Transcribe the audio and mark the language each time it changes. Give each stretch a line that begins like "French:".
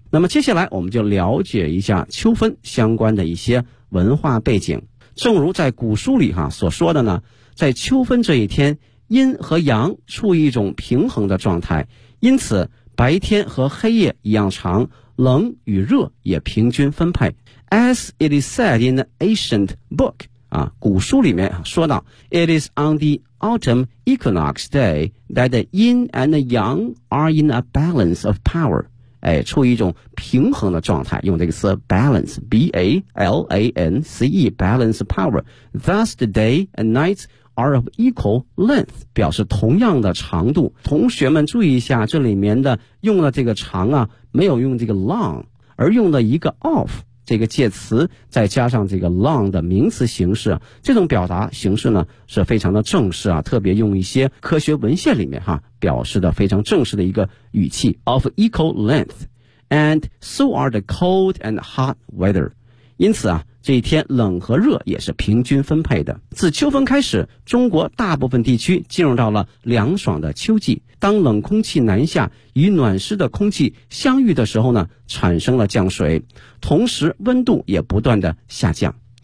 Chinese: 那么接下来我们就了解一下秋分相关的一些文化背景。正如在古书里哈所说的呢，在秋分这一天，阴和阳处于一种平衡的状态，因此白天和黑夜一样长，冷与热也平均分配。
English: As it is said in the ancient book,
Chinese: 啊，古书里面说到，
English: It is on the autumn equinox day that the yin and the yang are in a balance of power.
Chinese: 哎，处于一种平衡的状态，用这个词 balance, B-A-L-A-N-C-E,
English: balance of power. Thus the day and night are of equal length,
Chinese: 表示同样的长度。同学们注意一下，这里面的用了这个长啊，没有用这个 long, 而用了一个 of,这个介词再加上这个 long 的名词形式，这种表达形式呢是非常的正式啊，特别用一些科学文献里面哈表示的非常正式的一个语气。
English: of equal length And so are the cold and hot weather.
Chinese: 因此啊，这一天冷和热也是平均分配的。自秋分开始，中国大部分地区进入到了凉爽的秋季。当冷空气南下与暖湿的空气相遇的时候呢，产生了降水，同时温度也不断的下降。